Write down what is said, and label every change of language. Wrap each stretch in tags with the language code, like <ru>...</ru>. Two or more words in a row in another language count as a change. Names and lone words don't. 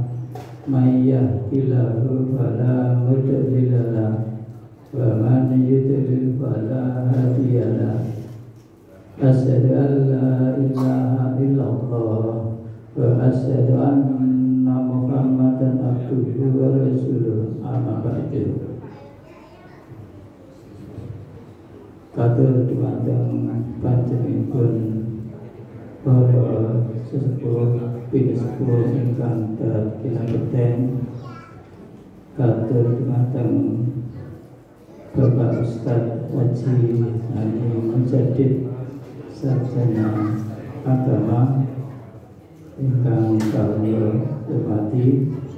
<ar>من يهده الله فلا مضل له ومن يضلل فلا هادي له. أشهد أن لا إله إلا الله وأشهد أن محمدا عبده ورسوله. أما بعد.</ar> <jv>Katur dumateng panjenenganipun para sesepuh pinisepuh ingkang kinabekten. Katur dumateng Bapak Ustaz Haji Habib Mujahid Sarjana Agama ingkang kami hormati.</jv>